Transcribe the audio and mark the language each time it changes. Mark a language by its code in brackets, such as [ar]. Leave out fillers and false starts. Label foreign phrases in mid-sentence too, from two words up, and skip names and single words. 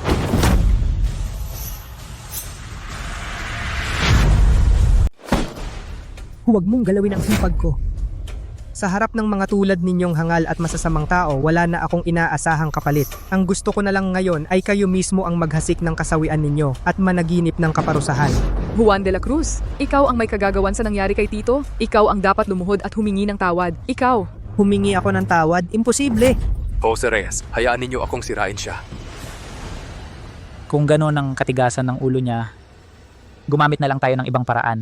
[tl] Huwag mong galawin ang hipag ko. Sa harap ng mga tulad ninyong hangal at masasamang tao, wala na akong inaasahang kapalit. Ang gusto ko na lang ngayon ay kayo mismo ang maghasik ng kasawian ninyo at managinip ng kaparusahan. Juan de la Cruz, ikaw ang may kagagawan sa nangyari kay Tito. Ikaw ang dapat lumuhod at humingi ng tawad. Ikaw. Humingi ako ng tawad? Imposible. Jose Reyes, hayaan ninyo akong sirain siya. Kung gano'n ang katigasan ng ulo niya, gumamit na lang tayo ng ibang paraan.